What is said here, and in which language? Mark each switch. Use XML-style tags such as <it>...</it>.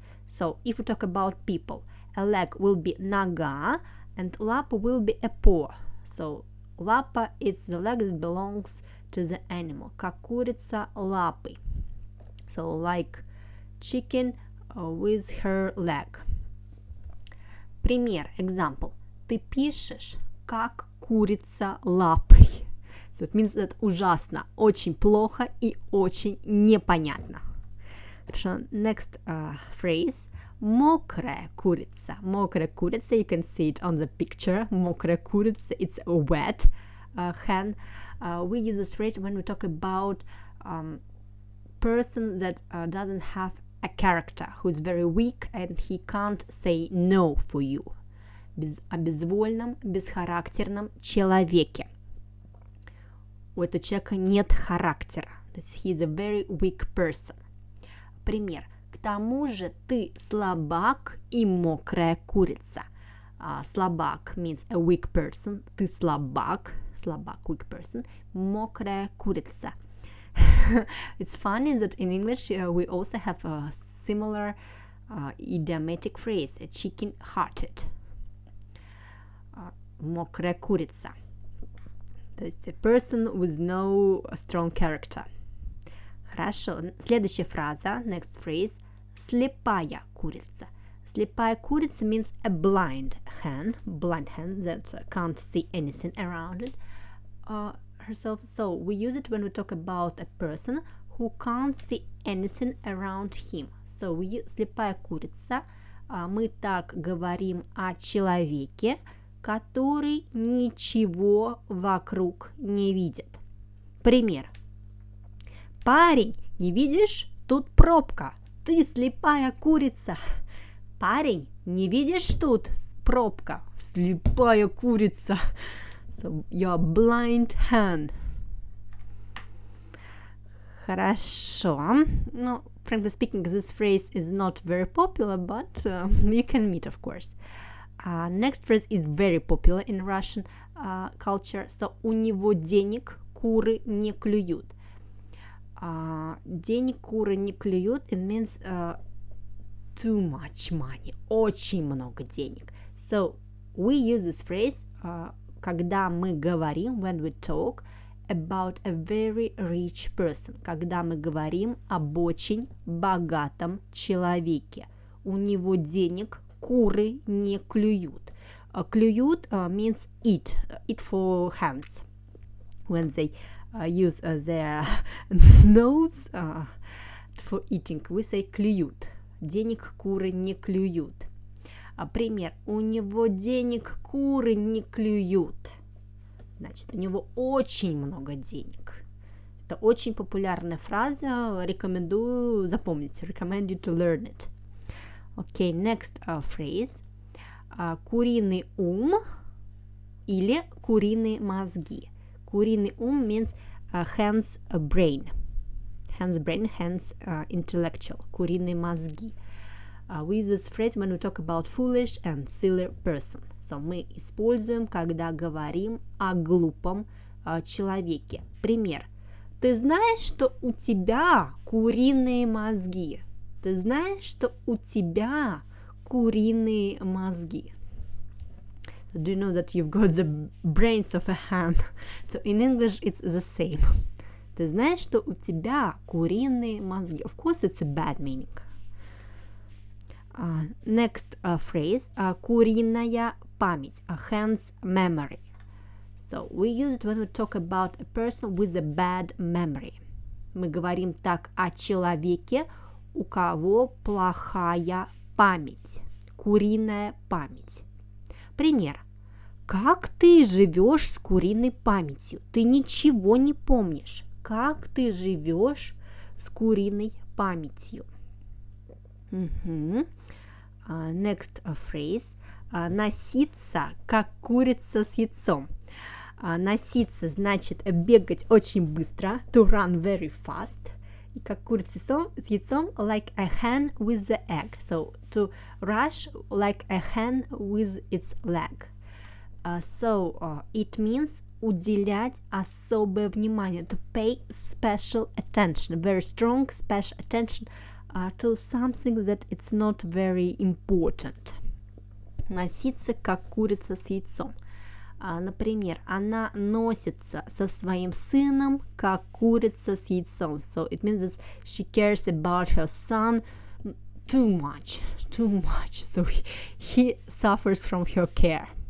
<en>So if we talk about people, a leg will be нога and lapa will be a paw. So лапа, it's the leg that belongs to the animal.</en> <ru>Как курица лапой.</ru> <en>So like chicken with her leg.</en> <ru>Пример,</ru> <en>example.</en> <ru>Ты пишешь как курица лапой.</ru> <en>So it means that</en> <ru>ужасно, очень плохо и очень непонятно. Хорошо.</ru> <en>Next phrase.</en> <ru>Мокрая курица. Мокрая курица,</ru> <en>you can see it on the picture. Мокрая курица, it's a wet hen. We use this phrase when we talk about person that doesn't have a character, who is very weak and he can't say no for you.</en> <ru>О безвольном, бесхарактерном человеке. У этого человека нет характера.</ru> <en>He is a very weak person.</en> <ru>Пример. К тому же ты слабак и мокрая курица. Слабак</ru> <en>means a weak person.</en> <ru>Ты слабак,</ru> <en>weak person.</en> <ru>Мокрая курица.</ru> <en>It's funny that in English we also have a similar idiomatic phrase, a chicken-hearted.</en> <ru>Мокрая курица.</ru> <en>That's a person with no strong character.</en> <ru>Хорошо. Следующая фраза,</ru> <en>next phrase,</en> <ru>слепая курица. Слепая курица</ru> <en>means a blind hen that can't see anything around it herself. So we use it when we talk about a person who can't see anything around him. So we use</en> <ru>слепая курица Мы так говорим о человеке, который ничего вокруг не видит. Пример. Парень, не видишь? Тут пробка. Ты слепая курица. Парень, не видишь тут пробка? Слепая курица.</ru> <en>So, you're blind hen.</en> <ru>Хорошо.</ru> <en>Ну, frankly speaking, this phrase is not very popular, but you can meet, of course. Next phrase is very popular in Russian culture.</en> <ru>So, у него денег куры не клюют. Денег куры не клюют,</ru> <en>it means too much money,</en> <ru>очень много денег.</ru> <en>So, we use this phrase</en> <ru>когда мы говорим,</ru> <en>when we talk about a very rich person,</en> <ru>когда мы говорим об очень богатом человеке. У него денег куры не клюют. Клюют</ru> <en>means eat for hands. When they use their nose for eating, we say клюют.</en> <ru>Денег куры не клюют. Пример. У него денег куры не клюют. Значит, у него очень много денег. Это очень популярная фраза. Рекомендую запомнить.</ru> <en>Recommend you to learn it. Okay, next phrase.</en> <ru>Куриный ум или куриные мозги. Куриный ум</ru> <en>means hence brain. Hence brain, hence intellectual.</en> <ru>Куриные мозги.</ru> <en>We use this phrase when we talk about foolish and silly person.</en> <ru>So, мы используем, когда говорим о глупом человеке. Пример. Ты знаешь, что у тебя куриные мозги? Ты знаешь, что у тебя куриные мозги?</ru> <en>So, do you know that you've got the brains of a hen? So, in English, it's the same.</en> <ru>Ты знаешь, что у тебя куриные мозги?</ru> <en>Of course, it's a bad meaning. Next phrase,</en> <ru>куриная память,</ru> <en>hen's memory. So, we use it when we talk about a person with a bad memory.</en> <ru>Мы говорим так о человеке, у кого плохая память, куриная память. Пример. Как ты живешь с куриной памятью? Ты ничего не помнишь. Как ты живешь с куриной памятью?</ru> <en>Next phrase.</en> <ru>Носиться, как курица с яйцом. Носиться значит бегать очень быстро.</ru> <en>To run very fast.</en> <ru>И как курица с яйцом,</ru> <en>like a hen with the egg. So, to rush like a hen with its leg. It means</en> <ru>уделять особое внимание.</ru> <en>To pay special attention. Very strong special attention to something that it's not very important.</en> <ru>Носиться, как курица с яйцом. Например, она носится со своим сыном, как курица с яйцом.</ru> <en>So it means that she cares about her son too much. So he suffers from her care.</en>